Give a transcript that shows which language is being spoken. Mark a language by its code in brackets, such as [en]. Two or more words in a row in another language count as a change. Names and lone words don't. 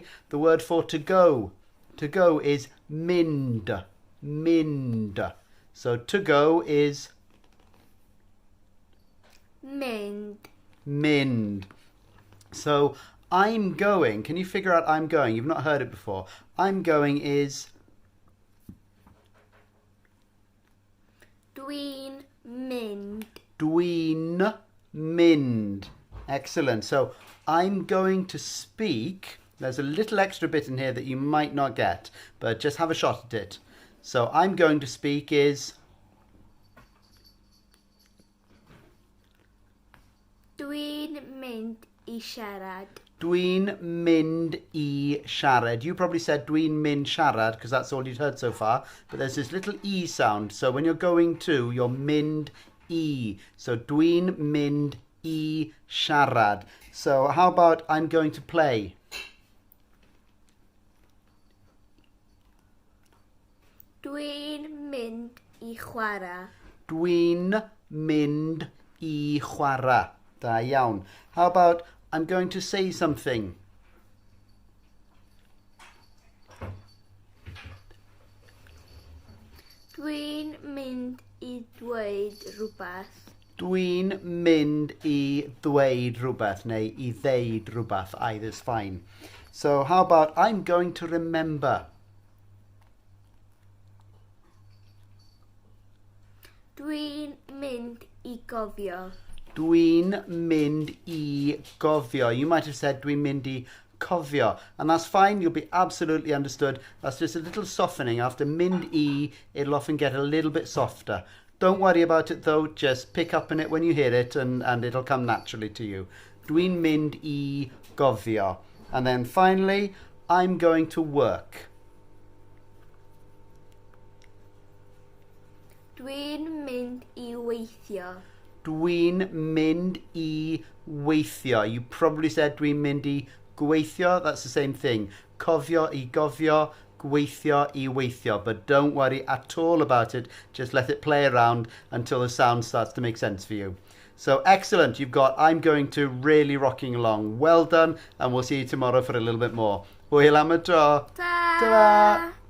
[en] The word for to go. To go is mynd. [cy] Mynd. [en] So to go is [cy] mynd. Mynd. [en] So I'm going. Can you figure out I'm going? You've not heard it before. I'm going is [cy] Dwi'n mynd. dwi'n mynd. [en] Excellent. So I'm going to speak. There's a little extra bit in here that you might not get, but just have a shot at it. So I'm going to speak is [cy] Dwi'n mynd I siarad. dwi'n mynd I siarad. [en] You probably said [cy] dwi'n mynd siarad [en] because that's all you'd heard so far. But there's this little E sound. So when you're going to, you're [cy] mynd I. [en] So [cy] dwi'n mynd I siarad. [en] So how about I'm going to play? [cy] Dwi'n mynd I chwarae. Dwi'n mynd I chwarae. Da iawn. [en] How about I'm going to say something? [cy] Dwi'n mynd I dweud rhywbeth. Dwi'n mynd I ddweud rhywbeth neu I ddeud rhywbeth. [en] Either's fine. So how about I'm going to remember? [cy] Dwi'n mynd I gofio. Dwi'n mynd I gofio. [en] You might have said [cy] dwi'n mynd I cofio. [en] And that's fine. You'll be absolutely understood. That's just a little softening. After [cy] mynd I, [en] it'll often get a little bit softer. Don't worry about it though. Just pick up on it when you hear it and it'll come naturally to you. [cy] Dwi'n mynd I gofio. [en] And then finally, I'm going to work. [cy] Dwi'n mynd I weithio. Dwi'n mynd I weithio. [en] You probably said [cy] dwi'n mynd I gweithio. [en] That's the same thing. [cy] Cofio I gofio, gweithio I weithio. [en] But don't worry at all about it. Just let it play around until the sound starts to make sense for you. So excellent. You've got I'm going to really rocking along. Well done. And we'll see you tomorrow for a little bit more. [cy] Hwyl am y tro. [en] Ta! Ta-ra!